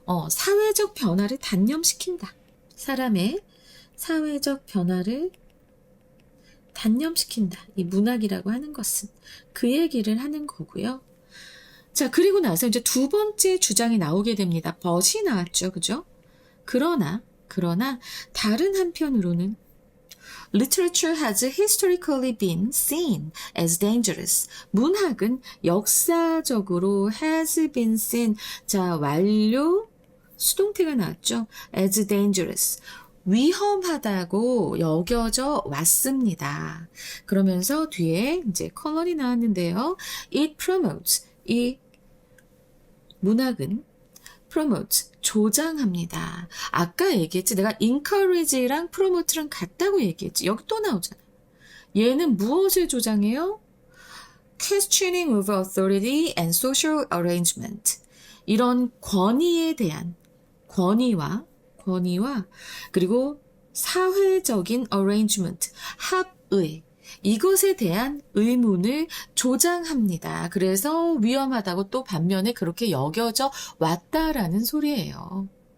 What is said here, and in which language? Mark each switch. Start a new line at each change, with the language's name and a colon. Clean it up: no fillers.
Korean: 사회적 변화를 단념시킨다. 사람의 사회적 변화를 단념시킨다. 이 문학이라고 하는 것은 그 얘기를 하는 거고요. 자, 그리고 나서 이제 두 번째 주장이 나오게 됩니다. but이 나왔죠. 그죠? 그러나 다른 한편으로는
English: literature has historically been seen as dangerous.
Korean: 문학은 역사적으로
English: has been seen.
Korean: 자, 완료 수동태가 나왔죠.
English: as dangerous.
Korean: 위험하다고 여겨져 왔습니다. 그러면서 뒤에 이제 컬런이 나왔는데요.
English: It promotes.
Korean: 이 문학은 promotes. 조장합니다. 아까 얘기했지. 내가 encourage랑 promote랑 같다고 얘기했지. 여기 또 나오잖아. 얘는 무엇을 조장해요?
English: Questioning of authority and social arrangement.
Korean: 이런 권위에 대한 권위와 그리고 사회적인 arrangement, 합의, 이것에 대한 의문을 조장합니다. 그래서 위험하다고 또 반면에 그렇게 여겨져 왔다라는 소리예요.